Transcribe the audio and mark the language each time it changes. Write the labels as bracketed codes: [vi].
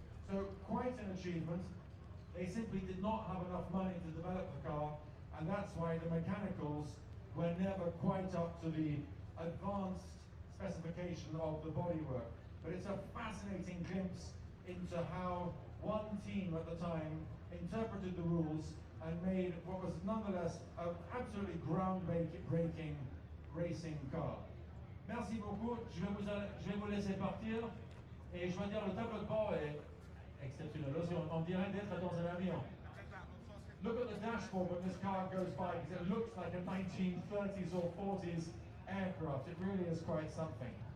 [en] So quite an achievement. They simply did not have enough money to develop the car, and that's why the mechanicals were never quite up to the advanced specification of the bodywork. But it's a fascinating glimpse into how one team at the time interpreted the rules and made what was nonetheless an absolutely groundbreaking racing car. [fr] Merci beaucoup. Je vais vous laisser partir. Et je vais dire, le tableau de bord est exceptionnel. Aussi, on dirait d'être dans un avion. [en] Look at the dashboard when this car goes by, because it looks like a 1930s or 40s aircraft. It really is quite something.